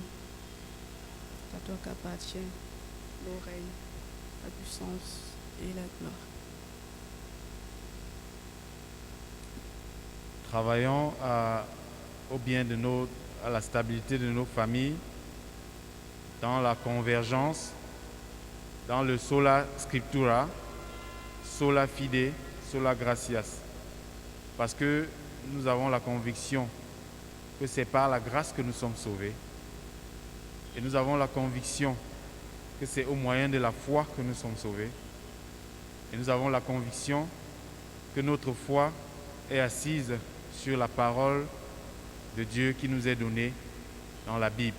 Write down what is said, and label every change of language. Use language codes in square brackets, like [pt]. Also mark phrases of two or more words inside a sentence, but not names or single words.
[fr] C'est à toi qu'appartient le règne, la puissance et la gloire. Travaillons au bien à la stabilité de nos familles, dans la convergence, dans le [la] sola scriptura, sola fide, sola gratias. [fr] Parce que nous avons la conviction que c'est par la grâce que nous sommes sauvés. Et nous avons la conviction que c'est au moyen de la foi que nous sommes sauvés. Et nous avons la conviction que notre foi est assise sur la parole de Dieu qui nous est donnée dans la Bible.